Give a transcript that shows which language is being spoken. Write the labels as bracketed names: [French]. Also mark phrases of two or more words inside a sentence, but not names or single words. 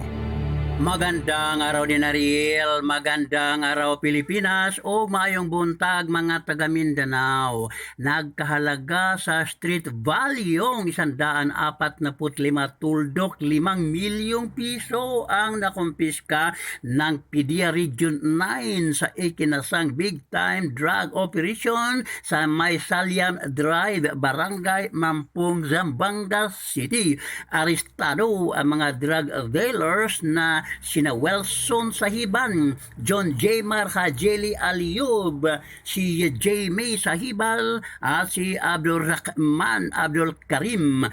[Filipino] Magandang araw din Ariel, magandang araw Pilipinas o [Cebuano] maayong buntag mga taga Mindanao. [Filipino] Nagkahalaga sa [English] street value [Filipino] yung 145 tuldok 5 milyong piso ang nakumpiska ng PDEA Region 9 sa ikinasang [English] big time drug operation [Filipino] sa May Saliam Drive, Barangay Mampung, Zamboanga City. Arestado ang mga [English] drug dealers [Filipino] na sina Wilson Sahiban, John J. Marhajeli Aliub, si Jamie Sahibal at si Abdul Rahman Abdul Karim.